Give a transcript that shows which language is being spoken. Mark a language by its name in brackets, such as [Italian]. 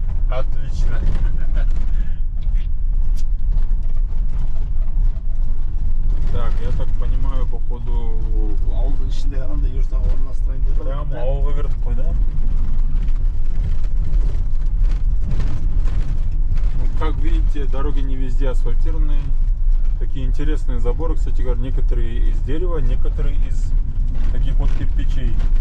[Russian] Отлично. Так, я так понимаю, походу [Kazakh] Ауылдың ішінде қандай юртаға орналастырайын деп прям ауылға кірдік қой, да? [Russian] Ну, как видите, дороги не везде асфальтированные. Такие интересные заборы, кстати говоря, некоторые из дерева, некоторые из таких вот кирпичей.